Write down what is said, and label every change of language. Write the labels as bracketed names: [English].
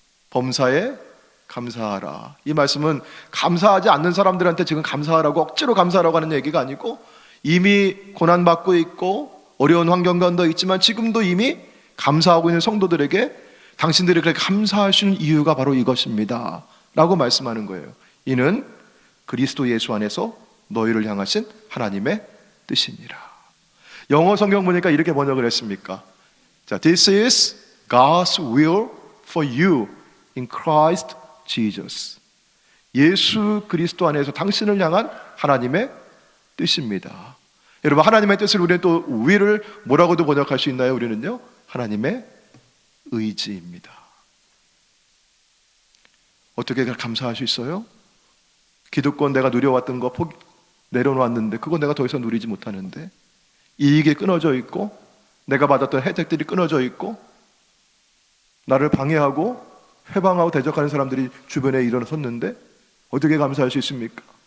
[Korean] 범사에 감사하라. 이 말씀은 감사하지 않는 사람들한테 지금 감사하라고, 억지로 감사하라고 하는 얘기가 아니고, 이미 고난받고 있고 어려운 환경 가운데 있지만 지금도 이미 감사하고 있는 성도들에게 당신들이 그렇게 감사할 수 있는 이유가 바로 이것입니다 라고 말씀하는 거예요. 이는 그리스도 예수 안에서 너희를 향하신 하나님의 뜻이니라. 영어 성경 보니까 이렇게 번역을 했습니까? [English] 자, This is God's will for you in Christ Jesus. [Korean] 예수 그리스도 안에서 당신을 향한 하나님의 뜻입니다. 여러분, 하나님의 뜻을 우리는 또 will을 뭐라고도 번역할 수 있나요? 우리는요, 하나님의 의지입니다. 어떻게 감사할 수 있어요? 기득권 내가 누려왔던 거 내려놓았는데 그거 내가 더 이상 누리지 못하는데, 이익이 끊어져 있고 내가 받았던 혜택들이 끊어져 있고 나를 방해하고 회방하고 대적하는 사람들이 주변에 일어섰는데 어떻게 감사할 수 있습니까?